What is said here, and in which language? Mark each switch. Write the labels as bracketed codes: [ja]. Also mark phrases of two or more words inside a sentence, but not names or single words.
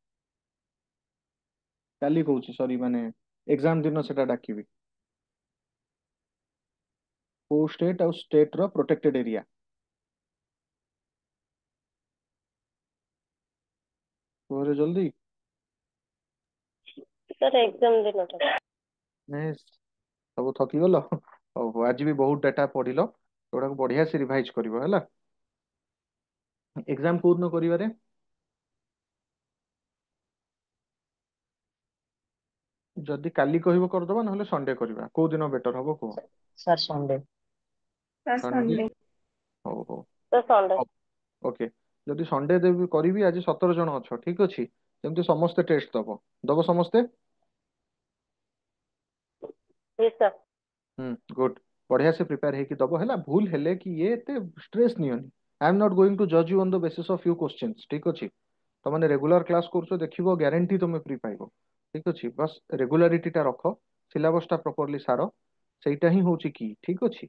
[or] କାଲି କହୁଛି, ସରି, ମାନେ ଏକ୍ସାମ ଦିନ ସେଟା ଡାକିବି। କୋଉ ଷ୍ଟେଟ ଆଉ ଷ୍ଟେଟ ର [en] protected area? [or] କୁହରେ ଜଲ୍ଦି। [en] sir exam [hi] देना था। [or] ନାଇଁ, ସବୁ ଥକିଗଲ? ହଉ ହଉ, ଆଜି ବି ବହୁତ ଡାଟା ପଢିଲ, ଏଗୁଡାକୁ ବଢିଆ ସେ ରିଭାଇଜ କରିବ ହେଲା। ଏକ୍ସାମ କୋଉ ଦିନ କରିବାରେ? ଯଦି କାଲି କହିବ କରିଦବା, ନହେଲେ ସଣ୍ଡେ କରିବା। କୋଉ ଦିନ ବେଟର ହବ କୁହ? [en] sir Sunday. [or] ସଣ୍ଡେ? [en] Sunday. [or] ହଉ ହଉ। [en] sir Sunday. [or] ହଉ, ଓକେ। ଯଦି ସଣ୍ଡେ ଦେବି କରିବି, ଆଜି 17 ଜଣ ଅଛ, ଠିକ ଅଛି। ଯେମିତି ସମସ୍ତେ ଟେଷ୍ଟ ଦବ, ଦବ ସମସ୍ତେ? [hi] जी सर। [or] ଗୁଡ୍। ବଢିଆ ସେ ପ୍ରିପେୟାର ହେଇକି ଦବ ହେଲା। ଭୁଲ ହେଲେ କି ଇଏ ଏତେ ଷ୍ଟ୍ରେସ୍ ନିଅନି। [en] I am not going to judge you on the basis of few questions, [or] ଠିକ ଅଛି। ତମେ [en] regular class [or] କରୁଛ, ଦେଖିବ ଗ୍ୟାରେଣ୍ଟି ତମେ ଫ୍ରି ପାଇବ, ଠିକ ଅଛି। ବାସ୍ ରେଗୁଲାରିଟି ଟା ରଖ, ସିଲାବସ ଟା ପ୍ରପରଲି ସାର, ସେଇଟା ହିଁ ହଉଛି କି, ଠିକ ଅଛି।